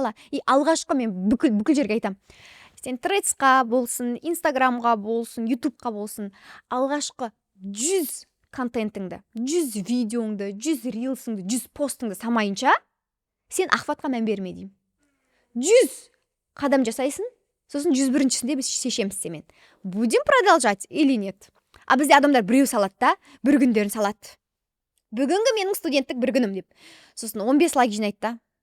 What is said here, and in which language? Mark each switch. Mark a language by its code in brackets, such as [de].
[kk] И алғашқы мен бүкіл жерге айтам. Сен Threads'қа болсын, Instagramға болсын, YouTube'қа болсын, алғашқы 100 контентіңді, 100 видеоңды, 100 рилсіңді, 100 постыңды самайынша, сен ахватқа мән берме деймін. 100 қадам жасайсың, сосын 101-шісінде біз шешеміз семен. [ru] Будем продолжать или нет? [kk] А бізде адамдар біреу салады да, бір күндерін салады. Бүгінгі менің студенттік бір күнім деп. Сосын 15 лайк жинайды да.